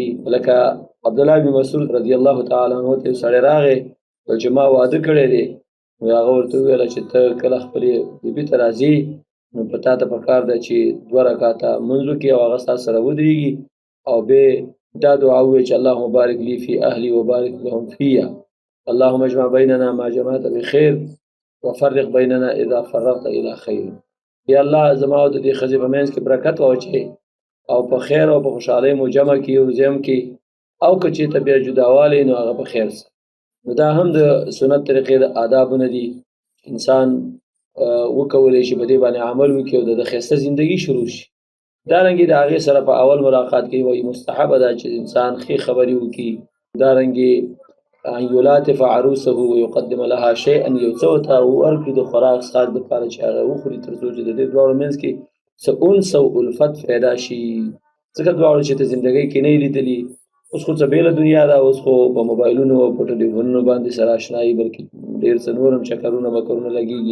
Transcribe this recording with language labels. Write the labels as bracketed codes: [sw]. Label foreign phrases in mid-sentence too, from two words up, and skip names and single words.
[ps] لکه عبدالله بن مسعود [ar] رضی الله تعالی عنه [ps] ته سړی راغی چې ما واده کړی دی، نو هغه ورته وویل چې ته کله خپلې بیبي ته راځې نو په تا ته پکار ده چې 2 رکعاته لمونځ وکړي او هغه ستا سره ودرېږي او بیا دا دعا ووایي چې [ar] اللهم بارک لي فی اهلي وبارک لهم فیه، اللهم اجمع بیننا ما جمعت بخیر وفرق بیننا اذا فرقت الى خیر، [ps] یا الله زما او د دې ښځې په منځ کې برکت واچوې او په خیر او په خوشحالۍ مو جمع کړي او زم کې، او که چېرته بیا جداوالی نو هغه په خیر سره. نو دا هم د سنت طریقې د آدابو نه دي، انسان وکولی شي په دې باندې عمل وکړي او د ښایسته زندګي شروع شي. دارنګې د هغې سره په اول ملاقات کې وایي مستحبه ده چې انسان ښې خبرې وکړي. دارنګې [ar] ان یلاطف عروسه ویقدم لها شیئا، [ps] یو څه ورته ورکړي د خوراک څښاک دپاره چې هغه وخوري تر څو چې د دې دواړو منځ کې څه انس او الفت پیدا شي، ځکه دواړو چې ته زندګۍ کې نه یې لیدلي. اوس خو څه بېله دنیا ده، اوس خو په موبایلونو او په ټلیفونونو باندې سره اشنایي بلکې ډېر څه نور هم چکرونه مکرونه لګېږي.